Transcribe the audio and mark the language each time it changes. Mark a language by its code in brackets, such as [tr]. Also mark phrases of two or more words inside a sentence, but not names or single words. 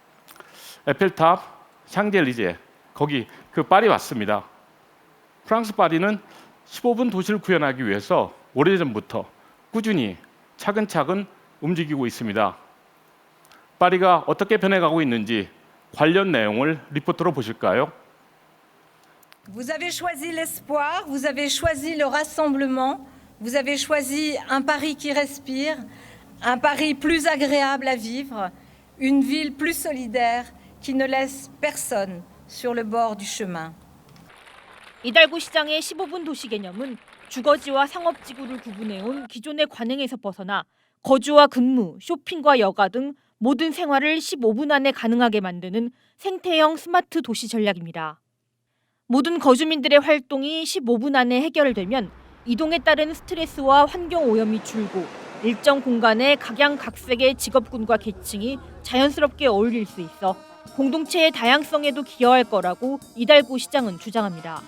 [ko] 에펠탑, 샹젤리제, 거기 그 파리 왔습니다. 프랑스 파리는 15분 도시를 구현하기 위해서 오래전부터 꾸준히 차근차근 움직이고 있습니다. 파리가 어떻게 변해가고 있는지 관련 내용을 리포트로 보실까요? [fr] Vous avez choisi l'espoir, vous avez choisi le rassemblement, vous avez choisi un Paris qui respire, un Paris plus agréable à vivre, une ville plus solidaire qui ne laisse personne sur le bord du chemin. [ko] 이달구 시장의 15분 도시 개념은 주거지와 상업지구를 구분해온 기존의 관행에서 벗어나 거주와 근무, 쇼핑과 여가 등 모든 생활을 15분 안에 가능하게 만드는 생태형 스마트 도시 전략입니다. 모든 거주민들의 활동이 15분 안에 해결되면 이동에 따른 스트레스와 환경 오염이 줄고 일정 공간에 각양각색의 직업군과 계층이 자연스럽게 어울릴 수 있어 공동체의 다양성에도 기여할 거라고 이달구 시장은 주장합니다.